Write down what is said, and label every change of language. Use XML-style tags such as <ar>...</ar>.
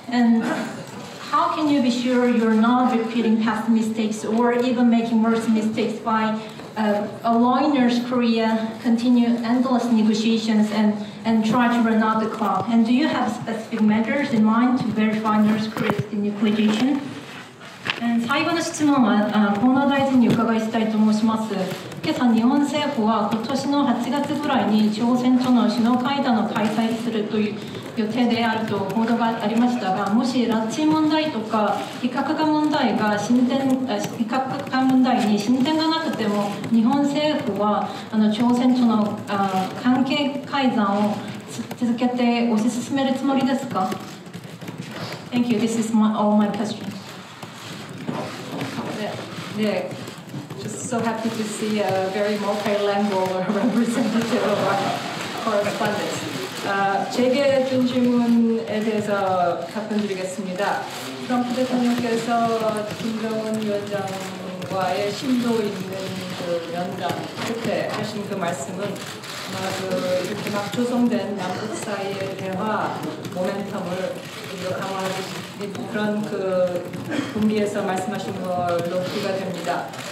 <en>And how can you be sure you're not repeating past mistakes or even making worse mistakes by allowing North Korea continue endless negotiations and try to run out the clock? And do you have specific measures in mind to verify North Korea's denuclearization?</en> <ja>最後の質問は河野大臣に伺いたいと申します。今朝日本政府は今年の8月ぐらいに朝鮮との首脳会談を開催するという予定であると報道がありましたが、もし拉致問題とか非核化問題に進展がなくても日本政府は朝鮮との関係改善を続けて推し進めるつもりですか？</ja> <en>Thank you. This is all my questions. Yeah. Just so happy to see a very multilingual representative of our correspondence.</en> <ko>제게 준 질문에 대해서 답변드리겠습니다. 트럼프 대통령께서 김정은 위원장과의 심도 있는 그 면담 끝에 하신 그 말씀은 이렇게 막 조성된 남북 사이의 대화 모멘텀을 강화하기 그런 그 분기에서 말씀하신 걸로 기가 됩니다.</ko>